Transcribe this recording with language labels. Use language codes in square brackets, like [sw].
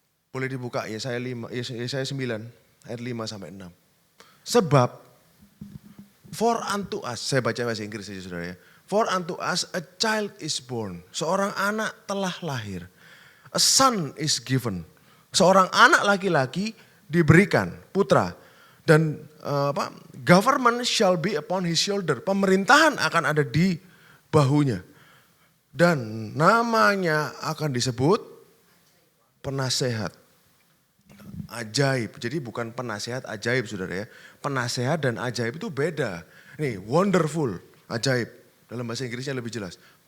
[id] Boleh dibuka Yesaya 9 ayat 5 sampai 6. Sebab [en] for unto us, [id] saya baca bahasa Inggris saja saudara ya. [en] For unto us a child is born, [id] seorang anak telah lahir. [en] A son is given, [id] seorang anak laki-laki diberikan, putra. Dan [en] government shall be upon his shoulder. [id] Pemerintahan akan ada di bahunya. Dan namanya akan disebut penasehat. Ajaib. Jadi bukan penasehat ajaib saudara ya. Penasehat dan ajaib itu beda. Nih wonderful, ajaib. Dalam bahasa Inggrisnya lebih jelas.